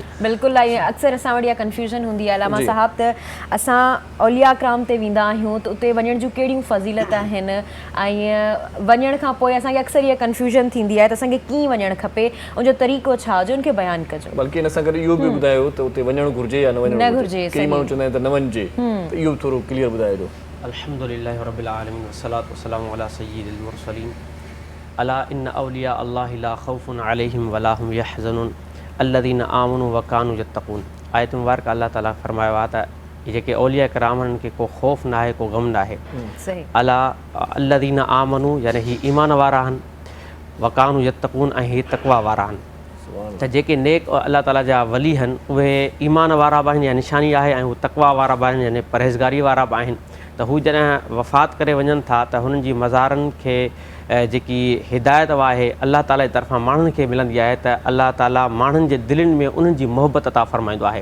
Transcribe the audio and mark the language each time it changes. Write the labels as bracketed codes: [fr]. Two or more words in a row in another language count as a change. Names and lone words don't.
[sd] बिल्कुलु ऐं अक्सर असां वटि इहा कन्फ्यूज़न हूंदी आहे अलामा साहब त असां औलिया कराम ते वेंदा आहियूं त उते वञण जूं कहिड़ियूं फ़ज़ीलत आहिनि ऐं वञण खां पोइ असांखे अक्सर इहा कन्फ्यूज़न थींदी आहे त असांखे कीअं वञणु खपे उनजो तरीक़ो छा हुजे उनखे बयानु कजो। बल्कि हिन सां गॾु इहो बि ॿुधायो त उते वञणु घुरिजे या न वञणु घुरिजे, कई माण्हू चवंदा आहिनि त न वञिजे, त इहो थोरो क्लियर ॿुधाइजो। [ar] الحمد لله رب العالمين والصلاة والسلام على سيد المرسلين ألا إن أولياء الله لا خوف عليهم ولا هم يحزنون الذين آمنوا وكانوا يتقون. [sd] आयत मुबारक अल्लाह ताला फरमायो आहे त जेके औलिया कराम आहिनि के को ख़ौफ़ न आहे, को गम न आहे। [ar] ألا الذين آمنوا [sd] यानी ही ईमान वारा आहिनि, [ar] وكانوا يتقون [sd] ऐं ही तक़वा वारा आहिनि। त जेके नेक अल्लाह ताला जा वली आहिनि उहे ईमान वारा बि आहिनि या निशानी आहे ऐं उहे तक़वा वारा बि आहिनि यानी परहेज़गारी वारा बि आहिनि। त हू जॾहिं वफ़ात करे वञनि था त हुननि जी मज़ारनि खे जेकी हिदायत आहे अल्लाह ताला जी तरफ़ां माण्हुनि खे मिलंदी आहे त अल्लाह ताला माण्हुनि जे दिलनि में उन्हनि जी मोहबत अता फ़रमाईंदो आहे।